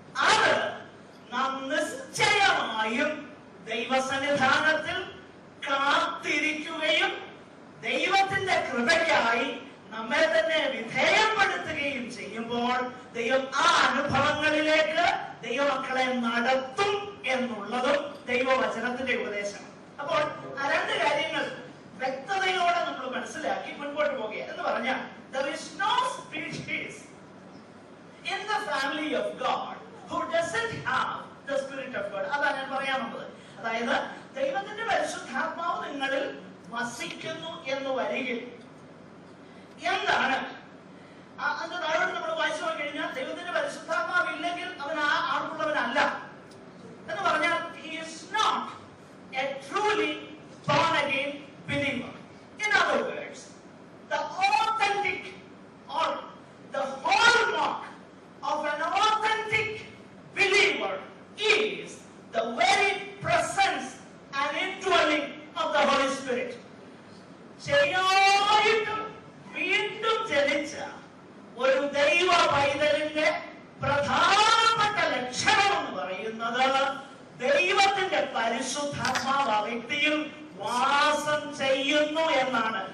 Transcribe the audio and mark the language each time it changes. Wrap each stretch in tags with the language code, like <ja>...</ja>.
<ml>അത് നാം നിശ്ചയമായും ദൈവസന്നിധാനത്തിൽ കാത്തിരിക്കുകയും ദൈവത്തിന്റെ കൃപയ്ക്കായി നമ്മെ തന്നെ വിധേയപ്പെടുത്തുകയും ചെയ്യുമ്പോൾ ദൈവം ആ അനുഭവങ്ങളിലേക്ക് ദൈവമക്കളെ നടത്തും എന്നുള്ളതും ദൈവവചനത്തിന്റെ ഉപദേശം. അപ്പോൾ ആ രണ്ട് കാര്യങ്ങൾ വ്യക്തതയോടെ നമ്മൾ മനസ്സിലാക്കി മുൻപോട്ട് പോകുക എന്ന് പറഞ്ഞാൽ</ml> <en>there is no species in the family of God</en> <ml>who doesn't have the Spirit of God. അതാണ് ഞാൻ പറയാൻ വന്നത്. അതായത് ദൈവത്തിന്റെ പരിശുദ്ധാത്മാവ് നിങ്ങളിൽ വസിക്കുന്നു എന്ന് വരികിൽ എന്താണ് അതിന്റെ താഴോട്ട് നമ്മൾ വായിച്ചു പോയി കഴിഞ്ഞാൽ ദൈവത്തിന്റെ പരിശുദ്ധാത്മാവ് ഇല്ലെങ്കിൽ അവൻ ആ ആൾക്കുള്ളവനല്ല എന്ന് പറഞ്ഞാൽ</ml> <en>he is not a truly born again believer. In other words, the authentic or the hallmark of an authentic believer is the very presence and indwelling of the Holy Spirit.</en> <ml>ശരിയായിട്ടും വീണ്ടും ജനിച്ച ഒരു ദൈവ പൈതലിന്റെ പ്രധാനപ്പെട്ട ലക്ഷണം എന്ന് പറയുന്നത് ദൈവത്തിന്റെ പരിശുദ്ധാത്മാവ് ആ വ്യക്തിയിൽ വാസം ചെയ്യുന്നു എന്നാണ്.</ml>